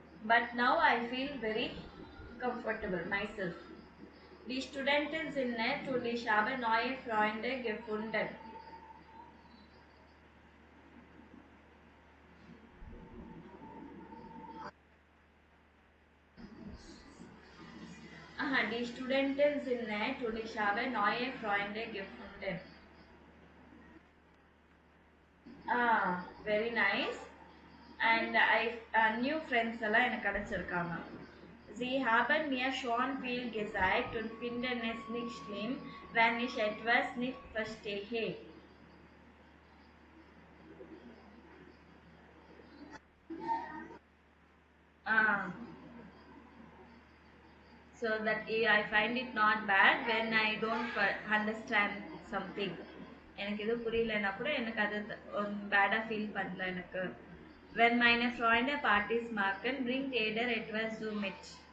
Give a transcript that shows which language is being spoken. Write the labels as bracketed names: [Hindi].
[English] But now I feel very comfortable myself. [German] Die Studenten sind nett und ich habe neue Freunde gefunden. Aha, die Studenten sind nett und ich habe neue Freunde gefunden. [English] Ah, very nice. And new friends [Tamil] எல்லாம் எனக்கு கிடைச்சிருக்காங்க. [German] Sie haben mir schon viel gesagt und finden es nicht schlimm, wenn ich etwas nicht verstehe. [English] Ah, so that I find it not bad when I don't understand something. [Tamil] எனக்கு எதுவும் புரியலன்னா கூட எனக்கு அது பேடாக feel பண்ணல எனக்கு. [German] Wenn meine Freunde Partys machen, bringt jeder etwas so mit.